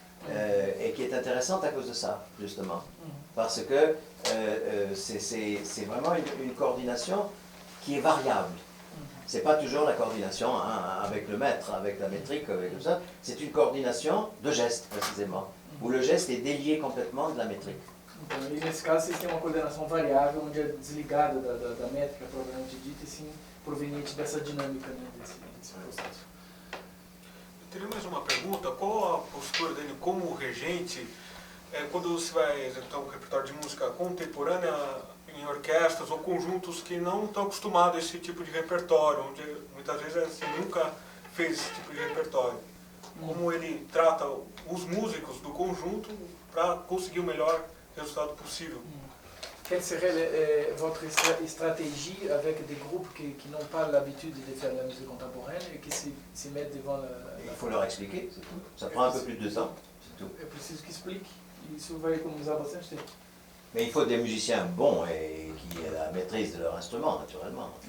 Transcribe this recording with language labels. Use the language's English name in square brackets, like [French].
[French] et qui est intéressante à cause de ça, justement. Parce que c'est vraiment une coordination qui est variable. C'est pas toujours la coordination avec le maître, avec la métrique, avec tout ça. C'est une coordination de gestes, précisément, où le geste est délié complètement de la métrique. [Portuguese] Então, e nesse caso, vocês têm uma coordenação variável, onde é desligada da métrica propriamente dita, e sim proveniente dessa dinâmica, né, desse processo. Eu teria mais uma pergunta. Qual a postura dele como regente quando você vai executar um repertório de música contemporânea em orquestras ou conjuntos que não estão acostumados a esse tipo de repertório, onde muitas vezes você nunca fez esse tipo de repertório? Como ele trata os músicos do conjunto para conseguir o melhor resultado possível? [French] Quelle serait votre stratégie avec des groupes qui n'ont pas l'habitude de faire la musique contemporaine et qui se mettent devant Il faut leur expliquer, c'est tout. Ça prend un peu plus de temps, c'est tout. [Portuguese] É preciso que explique, e isso vai economizar bastante tempo. [French] Mais il faut des musiciens bons et qui aient la maîtrise de leur instrument, naturellement.